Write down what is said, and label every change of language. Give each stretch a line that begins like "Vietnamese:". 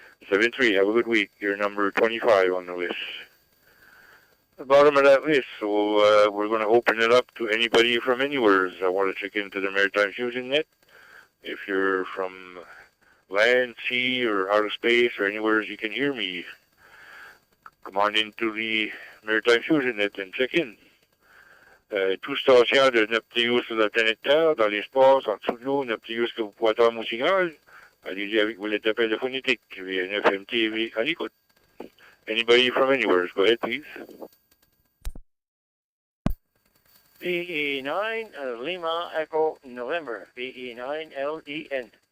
English: 7-3, have a good week. You're number 25 on the list. The bottom of that list, so we're going to open it up to anybody from anywhere. I want to check into the Maritime Fusion Net. If you're from land, sea, or outer space, or anywhere you can hear me, come on into the Maritime Fusion Net and check in.
French: Tout station de Neptune sur la planète Terre, dans l'espace, en dessous de l'eau, Neptune que vous pouvez entendre mon signal. Allez-y avec vos lettres d'appel phonétiques, VNF, MTV, à l'écoute.
English: Anybody from anywhere, go ahead, please. VE9 Lima Echo November, VE9 LEN.